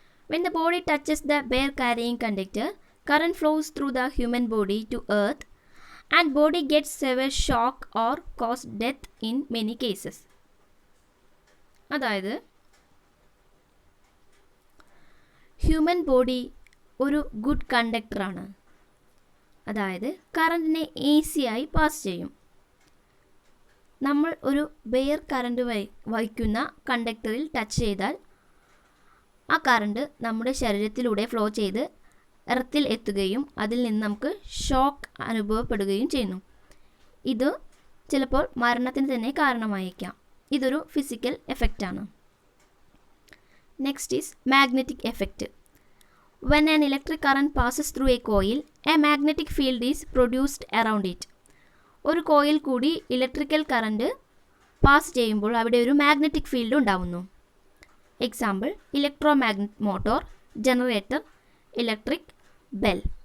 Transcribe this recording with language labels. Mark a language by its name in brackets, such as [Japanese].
[English] When the body touches the bare carrying conductor, current flows through the human body to earth and body gets severe shock or cause death in many cases. [Malayalam] അതായത് human body ഒരു good കണ്ടക്ടറാണ്. അതായത് കറണ്ടിനെ ഈസിയായി pass ചെയ്യും. നമ്മൾ ഒരു bear current വഹിക്കുന്ന കണ്ടക്ടറിൽ touch ചെയ്താൽ ആ കറണ്ട് നമ്മുടെ ശരീരത്തിലൂടെ ഫ്ലോ ചെയ്ത് എർത്തിൽ എത്തുകയും അതിൽ നിന്ന് നമുക്ക് ഷോക്ക് അനുഭവപ്പെടുകയും ചെയ്യുന്നു. ഇത് ചിലപ്പോൾ മരണത്തിന് തന്നെ കാരണമായേക്കാം. ഇതൊരു physical എഫക്റ്റാണ്. [English] Next is magnetic effect. When an electric current passes through a coil, a magnetic field is produced around it. [Malayalam] ഒരു കോയിൽ കൂടി ഇലക്ട്രിക്കൽ കറണ്ട് പാസ് ചെയ്യുമ്പോൾ അവിടെ ഒരു മാഗ്നറ്റിക് ഫീൽഡ് ഉണ്ടാവുന്നു. Example electromagnet motor, generator, electric bell.